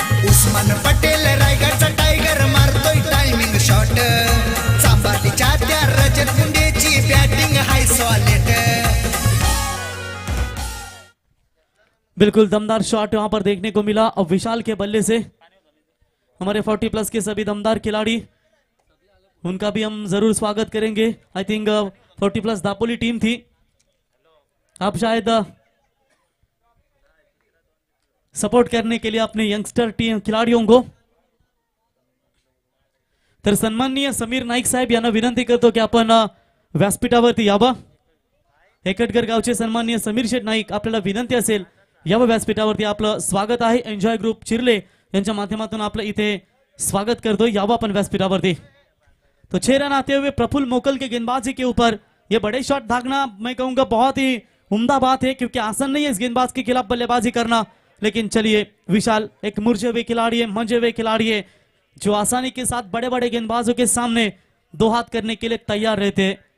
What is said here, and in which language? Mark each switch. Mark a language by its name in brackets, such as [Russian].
[Marathi] Usman Patel रायगडचा tiger मारतोय timing shot, चांबालीच्या त्या रजत गुंडेची batting हाय solid. [Hindi] बिल्कुल दमदार शॉट वहां पर देखने को मिला और विशाल के बल्ले से हमारे 40+ के सभी दमदार खिलाड़ी, उनका भी हम जरूर स्वागत करेंगे। आई थिंक 40+ दापोली टीम थी, आप शायद सपोर्ट करने के लिए अपने यंगस्टर टीम खिलाड़ियों को. [Marathi] तर सन्माननीय समीर नाईक साहेब यांना विनंती करतो की आपण व्यासपीठावरती यावं. हेकटकर गावचे सन्माननीय समीर शेठ नाईक, आपल्याला विनंती असेल यावं व्यासपीठावरती. आपलं स्वागत आहे. एन्जॉय ग्रुप चिरले यांच्या माध्यमातून आपलं इथे स्वागत करतो. यावं आपण व्यासपीठावरती. [Hindi] तो 6 रन आते हुए प्रफुल्ल मोकल के गेंदबाजी के ऊपर ये बड़े शॉट दागना मैं कहूंगा बहुत ही उम्दा बात है, क्योंकि आसान नहीं है इस गेंदबाज के खिलाफ बल्लेबाजी करना. लेकिन चलिए, विशाल एक मुरझे हुए खिलाड़ी है, मंजे हुए खिलाड़ी है, जो आसानी के साथ बड़े बड़े गेंदबाजों के सामने दो हाथ करने के लिए तैयार रहते हैं.